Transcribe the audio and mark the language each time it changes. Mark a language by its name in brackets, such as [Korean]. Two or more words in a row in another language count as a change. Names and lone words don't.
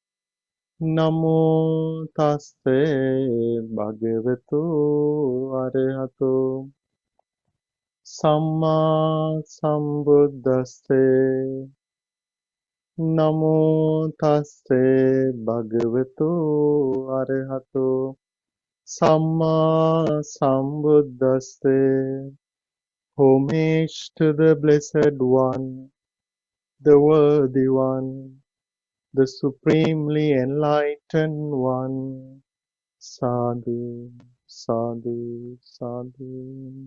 [Pali] Namo tase bhagavato arahato samma sambuddhasse. Namo tase bhagavato arahato samma sambuddhasse. [English] Homage to the Blessed One, the Worthy One, the Supremely Enlightened One. [Pali] Sadhu, sadhu, sadhu.